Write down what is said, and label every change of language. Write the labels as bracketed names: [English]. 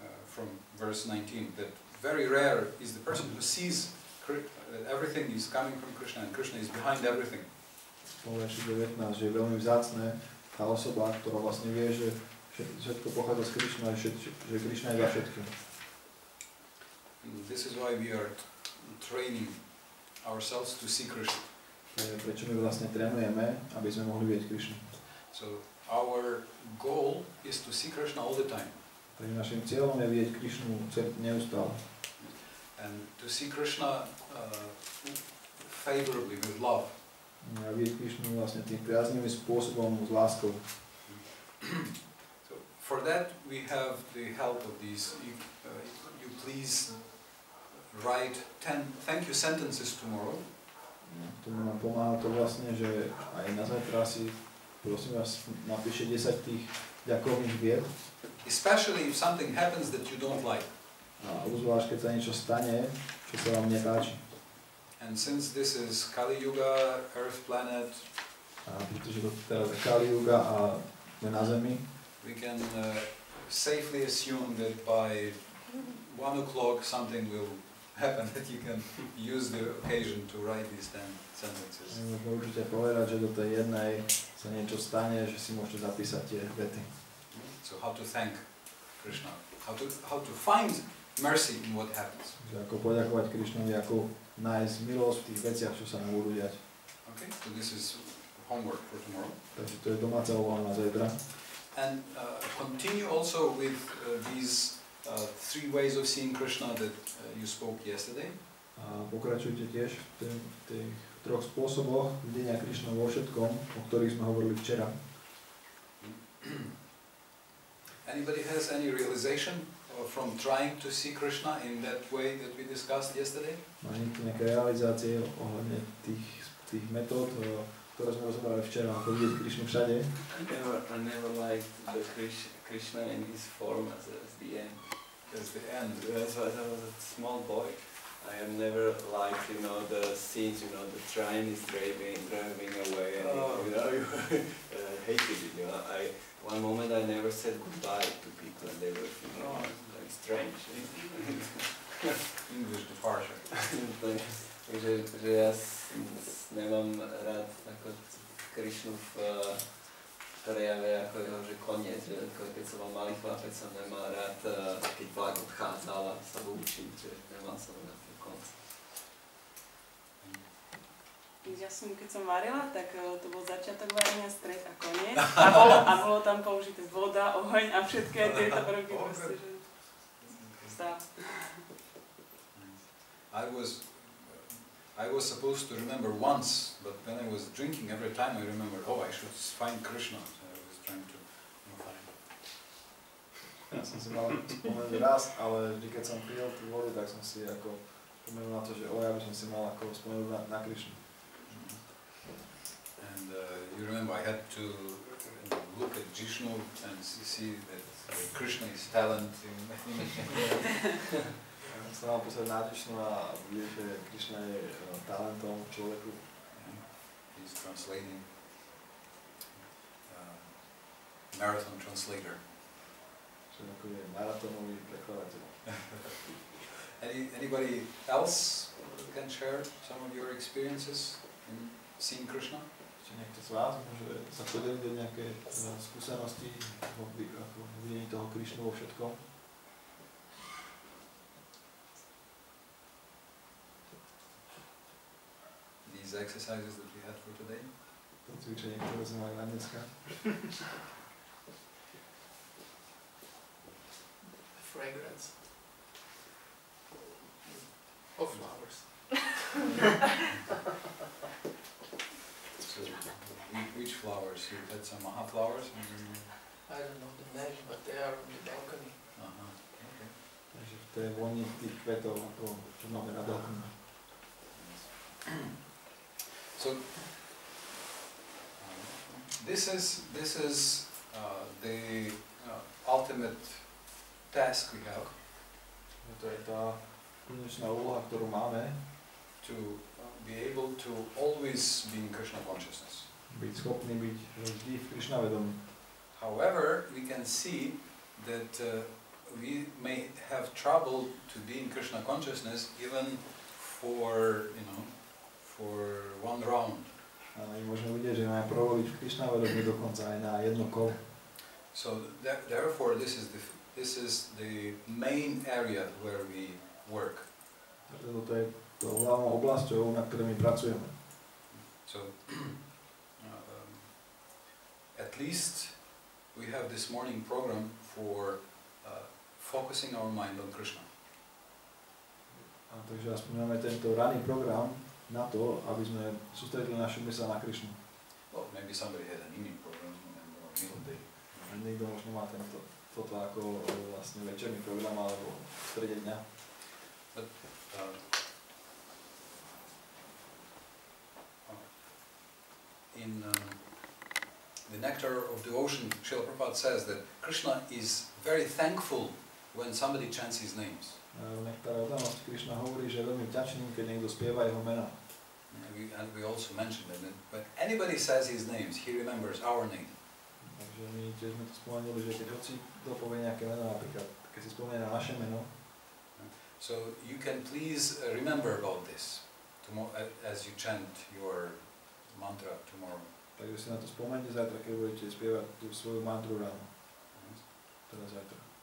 [English] From verse 19, that very rare is the person who sees that everything is coming from Krishna and Krishna is behind everything. [Slovak] Po verši 19, že je veľmi vzácne tá osoba, ktorá vlastne vie, že všetko pochádza z Krišna a že Krišna je za všetkým. [English] This is why we are training ourselves to see Krishna. [Slovak] Prečo my vlastne trénujeme, aby sme mohli vidieť Krišnu. [English] So our goal is to see Krishna all the time. [Slovak] Takže našim cieľom je vidieť Krišnu neustále. [English] And to see Krishna favorably with love. [Slovak] A vidieť Krišnu vlastne tým priaznivým spôsobom s láskou. [English] So for that we have the help of these. You please write 10 thank you sentences tomorrow. [Slovak] To nám pomáha to vlastne, že aj na zajtra si prosím vás napíše 10 tých ďakovných vied. [English] Especially if something happens that you don't like. [Slovak] A uzvlášť, keď sa niečo stane, čo sa vám nepáči. [English] And since this is Kali Yuga, Earth planet, [Slovak] a pretože to teraz je Kali Yuga a sme na Zemi, [English] we can safely assume that by 1 o'clock something will happen that you can use the occasion to write these 10 sentences. [Slovak] Môžeme určite povedať, že do tej jednej sa niečo stane, že si môžete zapísať tie vety. [English] So how to thank Krishna? how to find mercy in what happens. [Slovak] Že ako poďakovať Krišnovi, ako nájsť milosť v tých veciach, čo sa nám budú diať. [English] Okay, so this is homework for tomorrow. [Slovak] Takže to je domáca úloha na zajtra. [English] And continue also with these three ways of seeing Krishna that you spoke yesterday. [Slovak] A pokračujte tiež v tých troch spôsoboch videnia Krišna vo všetkom, o ktorých sme hovorili včera. [English] Anybody has any realization from trying to see Krishna in that way that we discussed yesterday? [Slovak] Má niekto nejaké realizácie ohľadne tých metód, ktoré sme rozobrali včera, ako vidieť Krišnu všade? [English] I never liked the Krishna in his form as the end. As the end. As I was a small boy, I have never liked, the scenes, the train is driving away, and you hated it. One moment I never said goodbye to people, and they were thinking, like strange. English departure. [Slovak] že ja nemám rád ako Krišnu v prejave ako jeho, že koniec, že keď som mal malý chlapec, som nemal rád, keď vlak odchádzal a sa učím, že nemal som rád ten konc. Ja som, keď som varila, tak to bol začiatok varenia, stred a koniec a bolo tam použité voda, oheň a všetké tieto prvky proste, že stav. [English] I was supposed to remember once, but when I was drinking every time I remembered, I should find Krishna. So I was trying to find. [Slovak] Ja som si mal spomenúť raz, ale vždy keď som pil tú vodu, tak som si ako spomenul na to, že ja by som si mal ako spomenúť na Krišnu. [English] And you remember I had to look at Jishnu and see that Krishna is talent in [Slovak] sa mal pozrieť na Krishnu a vidieť, že Krishna je talentom v človeku. [English] He's translating, marathon translator. [Slovak] Že ako je maratónový prekladateľ. [English] Anybody else can share some of your experiences in seeing Krishna? [Slovak] Ešte niekto z vás môže sa podeliť o nejaké skúsenosti ako videní toho Krishnu vo všetkom? [English] These exercises that we had for today. [Slovak] To cvičenie, ktoré sme mali na dneska. [English] The fragrance of flowers. So, which flowers? You had some maha flowers? I don't know the name, but they are on the balcony. Okay. [Slovak] Takže v tej voni tých kvetov, ako čo máme na balkóne. [English] So this is the ultimate task we have. [Slovak] To je tá konečná úloha, ktorú máme. [English] To be able to always be in Krishna consciousness. [Slovak] Byť schopný byť vždy v Krišna vedomí. [English] However, we can see that we may have trouble to be in Krishna consciousness even for for one round. [Slovak] Ale môžeme vidieť, že máme problém v Krišna vedomí dokonca aj na jedno kolo. [English] So therefore, this is the main area where we work. [Slovak] Toto je tou hlavnou oblasťou, na ktorej my pracujeme. [English] So at least we have this morning program for focusing our mind on Krishna. [Slovak] A takže aspoň máme tento ranný program na to, aby sme sústredili našu myseľ na Krišnu. [English] Well, maybe somebody had an evening program or middle day. [Slovak] A niekto možno má toto ako vlastne večerný program alebo v strede dňa. [English] But in the Nectar of Devotion, Srila Prabhupada says that Krishna is very thankful when somebody chants his names. [Slovak] V Nektáre oddanosti Krišna hovorí, že je veľmi vďačný, keď niekto spieva jeho mena. [English] And we also mentioned that when anybody says his names, he remembers our name. [Slovak] Takže my tiež sme to spomenuli, že keď hoci kto povie nejaké meno, napríklad keď si spomenie na naše meno. [English] So you can please remember about this as you chant your mantra tomorrow. [Slovak] Takže si na to spomeňte zajtra, keď budete spievať tú svoju mantru ráno. Teda zajtra.